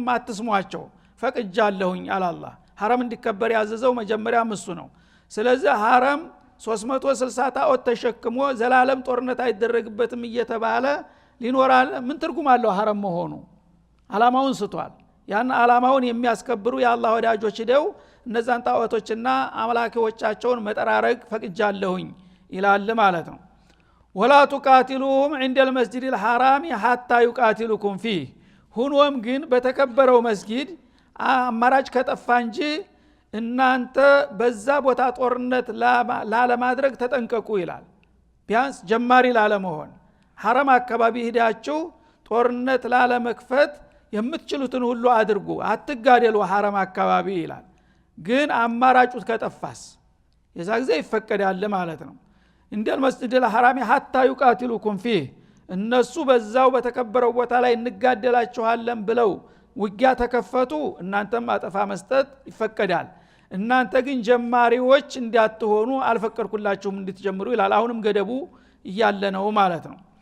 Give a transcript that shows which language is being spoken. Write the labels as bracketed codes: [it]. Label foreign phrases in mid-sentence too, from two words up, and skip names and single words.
[am] አትስሟቸው ፈቅጃለሁኝ አላህ ሐረም እንዲከበር ያዘዘው መጀመሪያ እሱ ነው ስለዚህ ሐረም 360 ታኦት ተሸክሞ ዘላለም ጦርነት አይደረግበትም እየተባለ ሊኖራል ምን ትርጉም አለው ሐረም መሆኑ አላማውን ስቷል ያን አላማውን የሚያስከብሩ የአላህ ወዳጆች ደው እነዛን ጣዖቶችና አምላኪዎቻቸውን መጠራረግ ፈቅጃለሁኝ ይላል ማለት ነው [ar] ولا تقاتلوهم عند المسجد الحرام حتى يقاتلوكم فيه [am] ሁኖም ግን በተከበረው መስጊድ አማራጭ ከጠፋ እንጂ እናንተ በዛ ቦታ ጦርነት ላለማድረግ ተጠንቀቁ ይላል ቢያንስ ጀማሪ ላለመሆን ሐረም አካባቢ ሄዳችሁ ጦርነት ላለመክፈት የምትችሉትን ሁሉ አድርጉ አትጋደሉ ሐረም አካባቢ ይላል ግን አማራጩት ከጠፋስ የዛ ጊዜ ይፈቀዳል ማለት ነው እንደል መስጂድ [ar] الحرام حتى يقاتلوكم فيه [am] እነሱ በዛው በተከበረው ቦታ ላይ እንጋደላችኋለን ብለው ውጊያ ተከፈቱ እናንተም አጠፋ መስጠት ይፈቀዳል እናንተ ግን ጀማሪዎች እንዳትሆኑ አልፈቀድኩላችሁም እንድትጀምሩ ይላል አሁንም ገደቡ እያለ ነው ማለት ነው